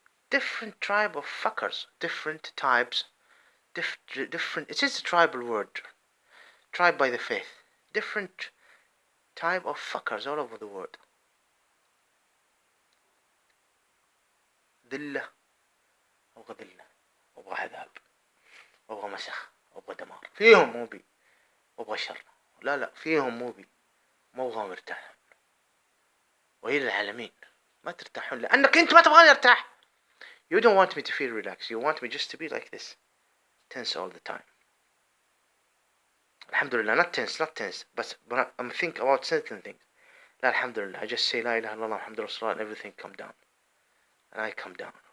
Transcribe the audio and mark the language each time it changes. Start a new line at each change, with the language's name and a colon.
English: Different tribe of fuckers. Different types. Different. It is a tribal word. Tribe by the faith. Different type of fuckers all over the world. Dillah.
Arabic: أبغى ذلة، أبغى عذاب، أبغى مسخ، أبغى دمار، فيهم مو بي. أبغى شر، لا فيهم مو بي. ما أبغى مرتاح. وهي للعالمين ما ترتاحون لأنك أنت ما تبغاني أرتاح.
English: You don't want me to feel relaxed. You want me just to be like this, tense all the time. Alhamdulillah, not tense, but I'm think about certain things. La alhamdulillah, I just say la ilaha illallah Muhammadur Rasulullah and everything come down. And I come down.